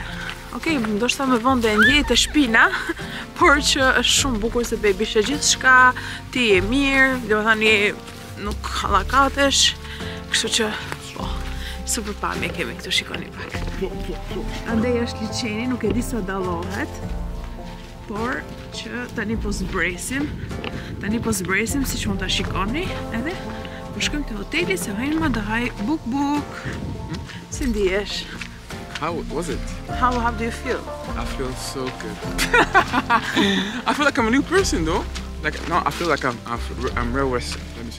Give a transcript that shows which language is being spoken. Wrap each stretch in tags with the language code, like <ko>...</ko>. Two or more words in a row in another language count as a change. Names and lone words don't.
<sq>Okej, ndoshta më vonë dhe ndjej të shpina, por që është shumë bukur se bebi shë gjithçka, ti je mirë, domethënë nuk hallakatesh, kështu që po, super pamje kemi këtu, shikoni pak. Andaj është liçeni, nuk e di sa dallohet, por që tani po zbresim, siç mund ta shikoni, edhe po shkojmë te hoteli se Hema do haj buk. Si ndihesh?</sq> <en>How was it? How do you feel? I feel so good. I feel like I'm a new person though. Like no, I feel like I'm real West. Let me see.</en>